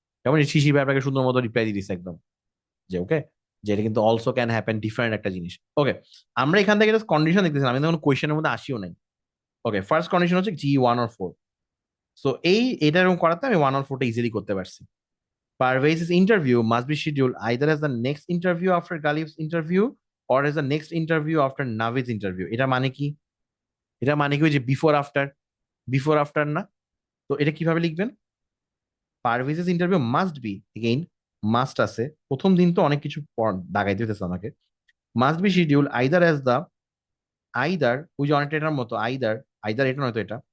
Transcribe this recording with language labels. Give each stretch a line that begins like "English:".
Bangla: যেমন এই শিশি ভাই আপনাকে সুন্দর মতো রিপ্লাই দিয়ে দিচ্ছে একদম যে ওকে, যে এটা কিন্তু
English: also can happen,
Bangla: ডিফারেন্ট একটা জিনিস। ওকে, আমরা এখান থেকে জাস্ট কন্ডিশন দেখতেছি, আমি কোনো কোয়েশ্চেনের মধ্যে আসিও নাই। ওকে, ফার্স্ট কন্ডিশন হচ্ছে G1 or 4। সো এটা এরকম করাতে আমি 1 or 4টা ইজিলি করতে পারছি।
English: Parvez's interview must be scheduled either as the next interview after Galib's interview or as the next interview after Navid's interview।
Bangla: এটা মানে কি? এটা মানে কি ওই যে বিফোর আফটার, বিফোর আফটার না? তো এটা কিভাবে লিখবেন?
English: পারভেজেস interview must be,
Bangla: again must আছে, প্রথম দিন তো অনেক কিছু দাগাইতে হতেছে আমাকে।
English: must be schedule either as the,
Bangla: either ওই যে অনেকটা এটার মতো, আইদার, আইদার এটা নয়তো এটা।